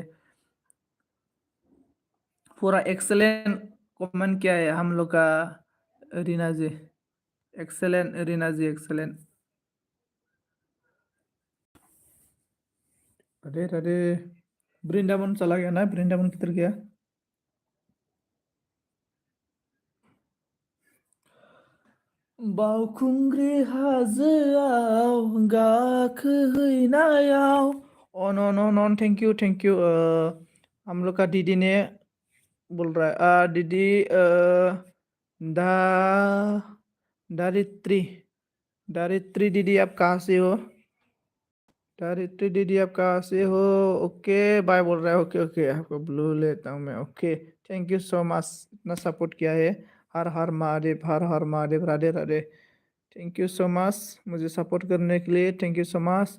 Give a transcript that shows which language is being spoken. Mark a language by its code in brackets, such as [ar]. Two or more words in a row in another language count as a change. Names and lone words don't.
[hi] राधे राधे राधे राधे पूरा एक्सलेंट कमेंट क्या है हम लोग का? रीना जी एक्सेलेंट, रीना जी एक्सेलेंट। अरे अरे, वृंदावन चला गया ना? वृंदावन किधर गया? [brx] बावखुंग्रि हाजोआव गाखोहैनायाव। [hi] ऑन ऑन ऑन ऑन, [en] thank you thank you. [hi] हम लोग का दीदी ने बोल रहा है, दीदी दा दारित्री, दारित्री दीदी आप कहाँ से हो? दारित्री दीदी आप कहाँ से हो? ओके बाय बोल रहा है। ओके ओके, आपको ब्लू लेता हूँ मैं। ओके, [en] thank you so much, [hi] इतना सपोर्ट किया है। हर हर महादेव, हर हर महादेव, राधे राधे। [en] thank you so much [hi] मुझे सपोर्ट करने के लिए, [en] thank you so much.